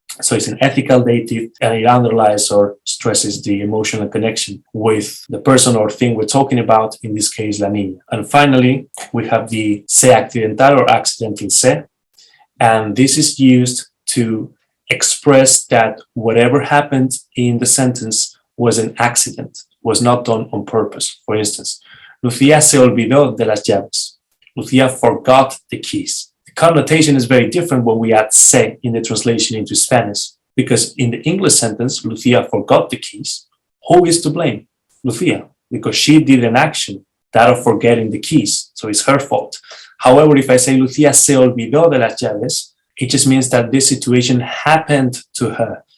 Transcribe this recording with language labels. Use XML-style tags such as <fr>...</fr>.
<en>So it's an ethical dative, and it underlies or stresses the emotional connection with the person or thing we're talking about, in this case, la niña. And finally, we have the se accidental or accidental se, and this is used to express that whatever happened in the sentence was an accident, was not done on purpose. For instance,</en> <es>Lucía se olvidó de las llaves.</es> <en>Lucía forgot the keys. Connotation is very different when we add se in the translation into Spanish, because in the English sentence, Lucia forgot the keys. Who is to blame? Lucia, because she did an action, that of forgetting the keys, so it's her fault. However, if I say</en> <es>Lucia se olvidó de las llaves,</es> <en>it just means that this situation happened to her.</en>